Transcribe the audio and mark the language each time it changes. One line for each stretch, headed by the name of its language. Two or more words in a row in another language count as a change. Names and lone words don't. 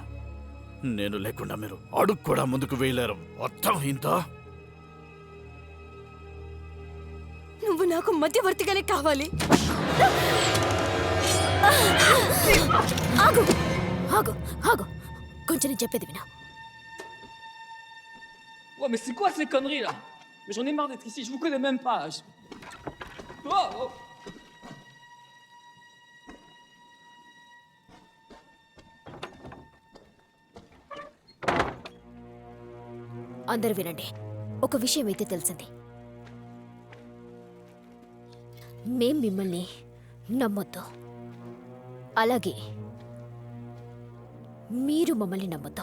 Telugu: నేను లేకుండా మీరు అడుగు కూడా ముందుకు వేయలేరు. అర్థమైందా? నువ్వు నాకు మధ్యవర్తిగానే కావాలి. ఆగు ఆగు ఆగు, కొంచెం నేను చెప్పేది వినా.
French: Ouais, mais c'est quoi ces conneries là? Mais j'en ai marre d'être ici, je vous connais même pas. Oh, oh.
Telugu: అందరూ వినండి. ఒక విషయం అయితే తెలిసింది. మేం మిమ్మల్ని నమ్మొద్దు, అలాగే మీరు మమ్మల్ని నమ్మొద్దు.